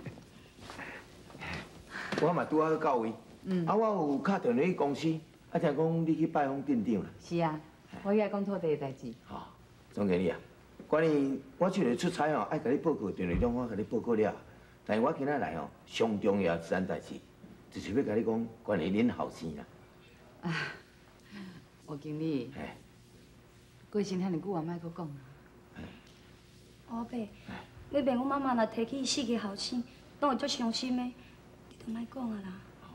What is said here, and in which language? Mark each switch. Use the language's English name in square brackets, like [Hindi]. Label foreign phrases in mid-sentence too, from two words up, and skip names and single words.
[Min Nan Chinese] 我嘛拄好到位，啊，我有敲电话去公司，啊，听讲你去拜访店长啦。是啊，我来讲土地的代志。吼，总经理啊，关于我这个出差哦，爱甲你报告，电话中我甲你报告了，但是我今仔来哦，上重要一件代志，就是要甲你讲关于恁后生啦。啊，吴经理，过身遐尼久啊，莫搁讲。阿伯，你问我妈妈若提起死去后生，拢会足伤心的，你就莫讲啊啦。